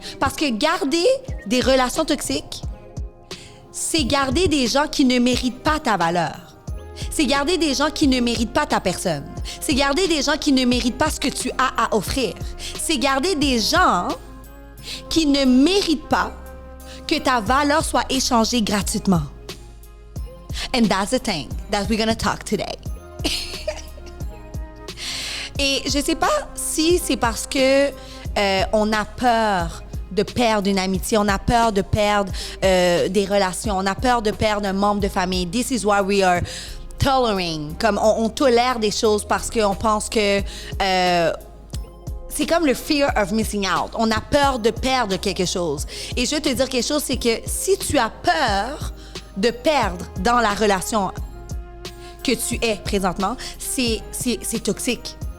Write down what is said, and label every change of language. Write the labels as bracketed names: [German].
[French] Parce que garder des relations toxiques, c'est garder des gens qui ne méritent pas ta valeur. C'est garder des gens qui ne méritent pas ta personne. C'est garder des gens qui ne méritent pas ce que tu as à offrir. C'est garder des gens qui ne méritent pas que ta valeur soit échangée gratuitement. [English] And that's the thing that we're gonna talk today. [French] Et je sais pas si c'est parce que on a peur de perdre une amitié, on a peur de perdre des relations, on a peur de perdre un membre de famille. [English] This is why we are tolerating. [French] Comme on tolère des choses parce qu'on pense que c'est comme le [English] fear of missing out. [French] On a peur de perdre quelque chose. Et je vais te dire quelque chose, c'est que si tu as peur de perdre dans la relation que tu es présentement, c'est toxique.